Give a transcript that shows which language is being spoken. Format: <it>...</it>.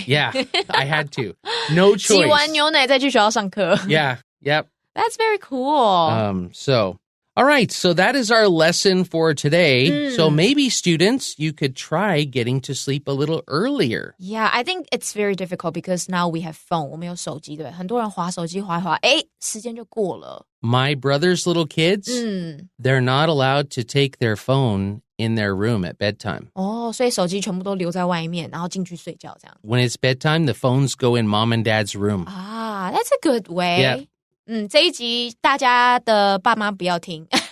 <en>Yeah, I had to. No</en> <zh>挤</zh> <en>choice.</en> <zh>完牛奶再去学校上课</zh> <en>Yeah, yep. That's very cool. All right, so that is our lesson for today. So maybe students, you could try getting to sleep a little earlier. Yeah, I think it's very difficult because now we have phone.</en> <zh>我们有手机，对不对？很多人滑手机滑一滑，时间就过了。</zh> <en>My brother's little kids, they're not allowed to take their phone in their room at bedtime.</en> <zh>所以手机全部都留在外面，然后进去睡觉这样。</zh> <en>When it's bedtime, the phones go in mom and dad's room. That's a good way. Yeah.</en> <zh>这一集大家的爸妈不要听。</zh>